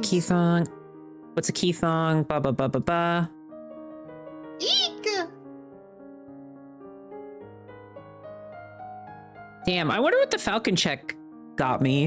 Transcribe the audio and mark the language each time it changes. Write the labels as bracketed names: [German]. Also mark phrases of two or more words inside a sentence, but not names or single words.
[English] Falcons! Keithong. What's a Keithong? Ba ba ba ba ba. Eek! Damn, I wonder what the Falcon check got me.